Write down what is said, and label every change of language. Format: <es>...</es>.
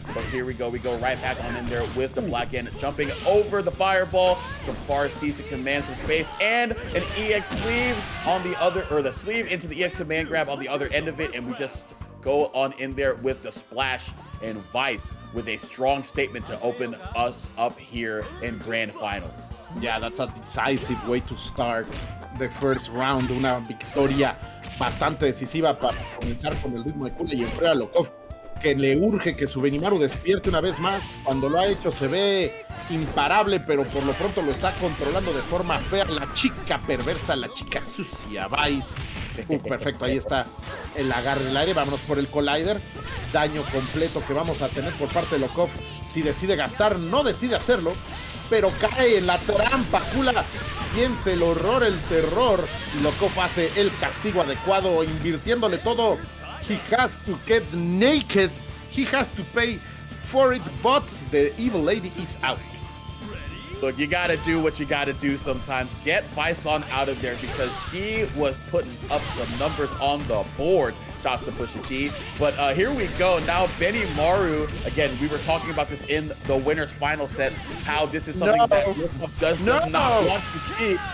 <en>But here we go right back on in there with the black end, jumping over the fireball from far C to command some space, and an EX sleeve on the other, or the sleeve into the EX command grab on the other end of it, and we just go on in there with the splash, and Vice with a strong statement to open us up here in grand finals. Yeah, that's a decisive way to start the first round.</en> <es>Una victoria bastante decisiva para comenzar con el ritmo de Kula y enfrentar a Lokof, que le urge que su Benimaru despierte una vez más. Cuando lo ha hecho se ve imparable, pero por lo pronto lo está controlando de forma fea. La chica perversa, la chica sucia, Vice. Perfecto, ahí está el agarre del aire. Vámonos por el collider. Daño completo que vamos a tener por parte de Lokof. Si decide gastar, no decide hacerlo, pero cae en la trampa. Kula siente el horror, el terror. Lokof hace el castigo adecuado, invirtiéndole todo.</es> <en>He has to get naked. He has to pay for it, but the evil lady is out. Look, you gotta do what you gotta do sometimes. Get Vice on out of there because he was putting up some numbers on the board. Shots to Pusha T. But here we go. Now Benimaru, again, we were talking about this in the winner's final set, how this is something that Lokof does not want to see.</en>